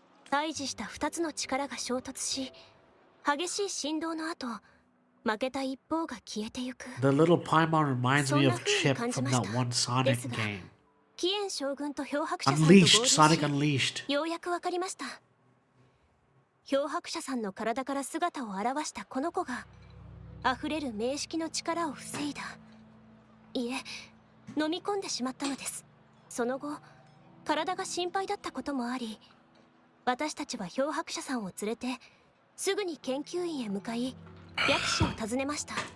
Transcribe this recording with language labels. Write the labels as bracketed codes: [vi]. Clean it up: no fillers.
[ja] 対峙した2つの力が衝突し、激しい振動の後、負けた一方が消えてゆく。 [en] The little Paimon reminds me of Chip from that one Sonic game. [ja] キエン将軍と漂白者さんと合 [en] Unleashed, [ja] 流し、 [en] Sonic Unleashed. [ja] ようやくわかりました。漂白者さんの体から姿を現したこの子が溢れる明式の力を防いだ。いえ、飲み込んでしまったのです。その後、体が心配だったこともあり、私たちは漂白者さんを連れてすぐに研究員へ向かい、薬師を訪ねました。